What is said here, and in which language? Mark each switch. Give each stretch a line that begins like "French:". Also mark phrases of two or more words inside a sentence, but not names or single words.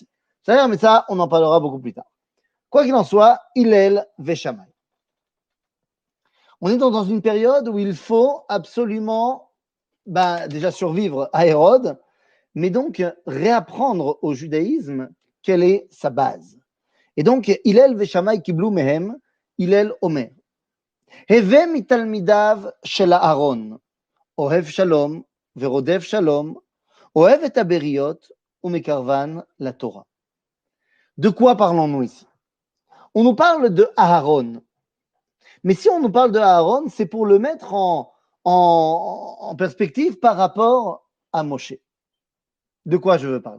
French: C'est-à-dire, mais ça, on en parlera beaucoup plus tard. Quoi qu'il en soit, Hillel ve Shammai. On est dans une période où il faut absolument déjà survivre à Hérode, mais donc réapprendre au judaïsme quelle est sa base. Et donc,
Hebrew: הלל ושמאי קיבלו מהם, הלל אומר. הוי מתלמידיו של אהרן, אוהב שלום, ורודף שלום, אוהב את הבריות, ומקרבן לתורה.
French: De quoi parlons-nous ici? On nous parle de Aaron. Mais si on nous parle de Aaron, c'est pour le mettre en perspective par rapport à Moshe. De quoi je veux parler?